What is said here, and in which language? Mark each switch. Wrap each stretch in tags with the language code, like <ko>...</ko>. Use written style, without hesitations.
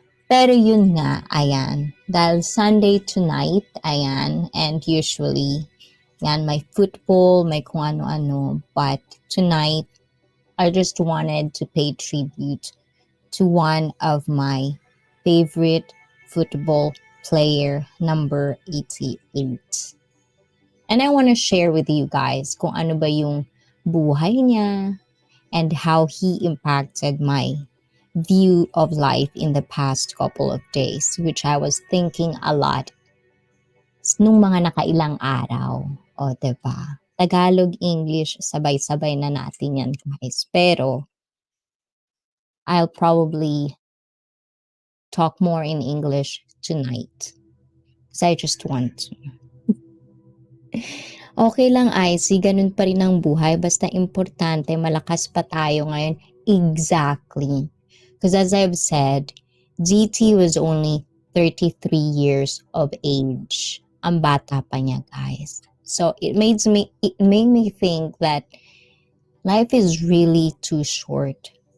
<tl>Pero yun nga, ayan, dahil</tl> <en>Sunday tonight, ayan, and usually, yan, may football,</en> <tl>may kung ano-ano,</tl> <en>but tonight, I just wanted to pay tribute to one of my favorite football player, number 88. And I want to share with you guys</en> <tl>kung ano ba yung buhay niya</tl> <en>and how he impacted my view of life in the past couple of days, which I was thinking a lot</en> <tl>nung mga nakailang araw. O, 'di ba? Tagalog, English, sabay-sabay na natin yan, guys. Pero</tl> <en>I'll probably talk more in English tonight because I just want to.</en> <tl>Okay lang, Icy, ganun pa rin ang buhay. Basta importante, malakas pa tayo ngayon.</tl> <en>Exactly. Because as I've said, GT was only 33 years of age.</en> <tl>Ang bata pa niya, guys.</tl> <en>So it made me think that life is really too short.</en>